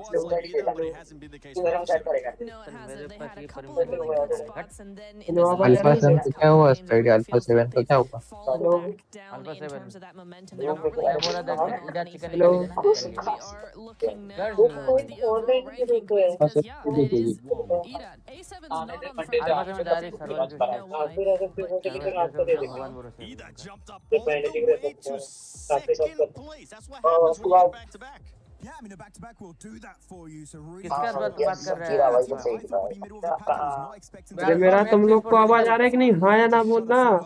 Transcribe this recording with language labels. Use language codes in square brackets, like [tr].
[en] squads like either, but it hasn't been the case for Alpha 7. No, it hasn't. They had a couple of really good spots, and then in [hi] alpha 7 तो क्या हुआ study alpha 7 तो क्या हुआ [en] fallen back down in terms of that momentum. They're not really able to hold on anything. We are looking now at the overall ranking quiz because, yeah, it is Ida. A7's not on the front. I don't know why. Ida jumped up all the way to 2nd place. That's what happens when you get back to back. Yeah, I mean, a back-to-back will do that for you. So really, [hi] किसका बात कर रहा है? अरे मेरा तुम लोग को आवाज आ रहा है कि नहीं हाँ या ना बोलना